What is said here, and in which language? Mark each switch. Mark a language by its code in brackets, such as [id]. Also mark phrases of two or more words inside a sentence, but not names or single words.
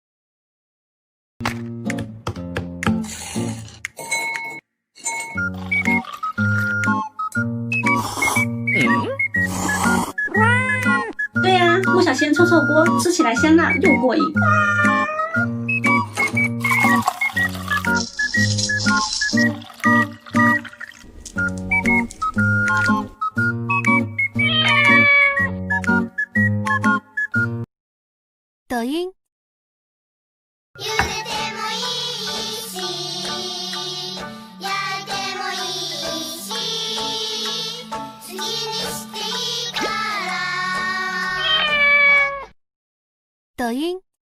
[zh] 对呀、莫小仙臭臭锅，吃起来香辣又过瘾。抖音， [ja] 茹でてもいいし焼いてもいいし好きにしていいから [zh] 抖音。